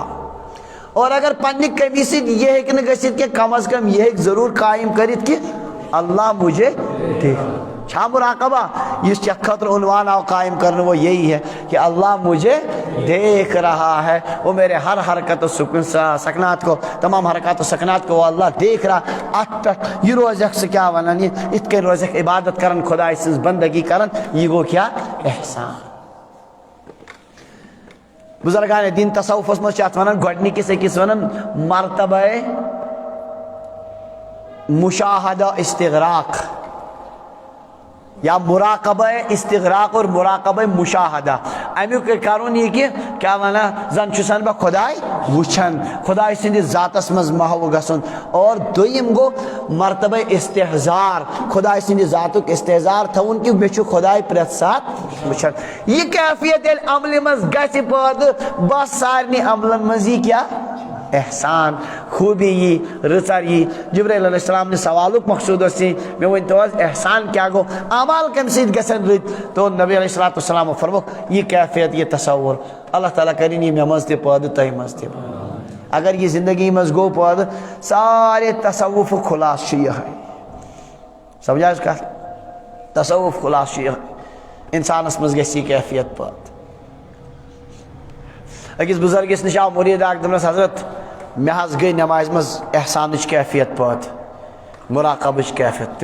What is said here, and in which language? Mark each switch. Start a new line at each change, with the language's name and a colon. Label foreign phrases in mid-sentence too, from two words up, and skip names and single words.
Kashmiri: اور اگر پننہِ کمی سۭتۍ یہِ ہیٚکہِ نہٕ گٔژھِتھ کینٛہہ, کم از کم یہِ ہیٚکہِ ضروٗر قٲیِم کٔرِتھ کہِ
Urdu: اللہ مجھے دیکھ.
Kashmiri: چھا مراقبہ, یُس یتھ خٲطرٕ عنوان آو قائم کرنہٕ,
Urdu: وہ یہی ہے کہ اللہ مجھے دیکھ رہا ہے, وہ میرے ہر حرکت و سکنات کو, تمام حرکات و سکنات کو وہ اللہ دیکھ رہا.
Kashmiri: اتھ پٮ۪ٹھ یہِ روزکھ ژٕ کیٛاہ ونان, یہِ یِتھ کٔنۍ روزکھ عبادت کران, خۄداے سٕنٛز بندگی کران, یہِ گوٚو کیٛاہ احسان. بزرگان دین تصوفس منٛز چھِ اتھ ونان گۄڈنِکِس أکِس ونان مرتبہ مشاہدہ استغراق, یا مراقبہ استغراق اور مراقبہ مشاہدہ. امیُک کرُن یہِ کہِ کیٛاہ ونان, زن چھُسن بہٕ خۄداے وٕچھان, خۄداے سٕنٛدِس ذاتس منٛز محو گژھُن. اور دوٚیِم گوٚو مرتبہ استحضار, خۄداے سٕنٛدِ ذاتُک استحضار تھاوُن کہِ مےٚ چھُ خۄداے پرٛٮ۪تھ ساتہٕ وٕچھان. یہِ کیفیت ییٚلہِ عملہِ منٛز گژھِ پٲدٕ, بس سارنٕے عملن منٛز یی کیٛاہ احسان, خوٗبی یی, رٕژر یی. جبرائیل علیہ السلام نہِ سوالُک مقصوٗد اوس یی, مےٚ ؤنۍتو حظ احسان کیٛاہ گوٚو, اعمال کَمہِ سۭتۍ گژھن رٕتۍ. تو نبی علیہ الصلوۃ والسلام فرمووُکھ یہِ کیفیت, یہِ تصور, اللہ تعالیٰ کٔرِنۍ یہِ مےٚ منٛز تہِ پٲدٕ, تۄہہِ منٛز تہِ پٲدٕ. اگر یہِ زندگی منٛز گوٚو پٲدٕ, سارے تصوُفُک خُلاصہٕ چھُ یِہوٚے. سمجھ حظ کتھ, تصوُف خُلاصہٕ چھُ یِہوٚے, انسانس منٛز گژھِ یہِ کیفیت پٲدٕ. أکِس بُزرگس نِش آو مُریٖد اکھ, دوٚپنس حضرت مےٚ حظ گٔے نٮ۪مازِ منٛز احسانٕچ کیفیت پٲدٕ, مراقبٕچ کیفیت.